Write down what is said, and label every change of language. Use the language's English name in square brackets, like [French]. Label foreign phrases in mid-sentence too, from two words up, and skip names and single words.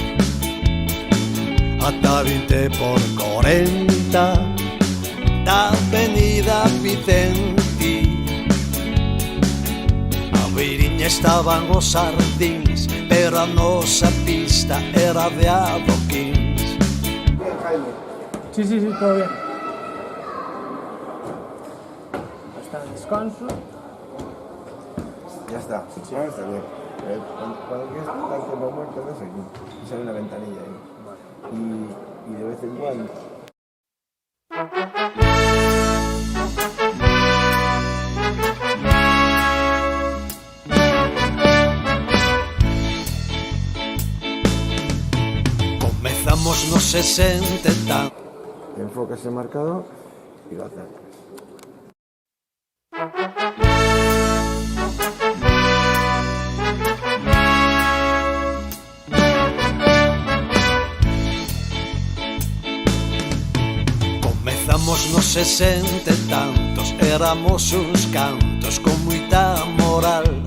[Galician] Ata 20 por 40 da avenida Vicente. A beiriña estaban os sardíns, pero a nosa pista era de adoquins. [Spanish] Bien, Jaime. Sí, todo bien. Hasta el descanso. Ya está. Sí, ahora está bien. Cuando quieres estar tiempo muerto, ves aquí. Y sale una ventanilla ahí. Y de vez en cuando. [Galician] Comezamos nos 60 e tantos. [Spanish] Enfocas el marcador y lo acercas. [Galician] Comezamos nos 60 e tantos, éramos uns cantos con moita moral.